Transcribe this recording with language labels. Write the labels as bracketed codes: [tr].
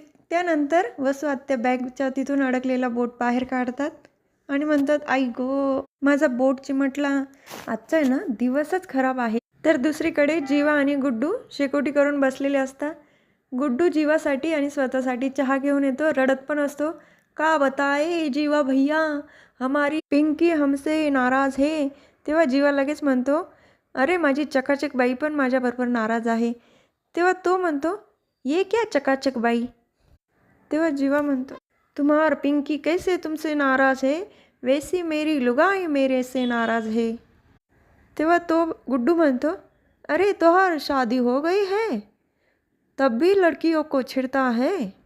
[mr] त्यानंतर वसू आत्या बॅगच्या तिथून अडकलेला बोट बाहेर काढतात आणि म्हणतात, आई गो माझा बोट चिमटला, आजचा आहे ना दिवसच खराब आहे. तर दुसरीकडे जीवा आणि गुड्डू शेकोटी करून बसलेले असतात. गुड्डू जीवासाठी आणि स्वतःसाठी चहा घेऊन येतो. रडत पण असतो, [hi] का बताए जीवा भैया हमारी पिंकी हमसे नाराज है. [mr] तेव्हा जीवा लगेच म्हणतो, अरे माझी चकाचक बाई पण माझ्याबरोबर नाराज आहे. तेव्हा तो म्हणतो, [hi] ये क्या [mr] चकाचक बाई. तेव्हा जीवा म्हणतो, [hi] तुम्हार पिंकी कैसे तुमसे नाराज है, वैसी मेरी लुगाई मेरे से नाराज है. [mr] तेव्हा तो गुड्डू म्हणतो, [hi] अरे तोहार शादी हो गई है, तब भी लड़कियों को छेड़ता है.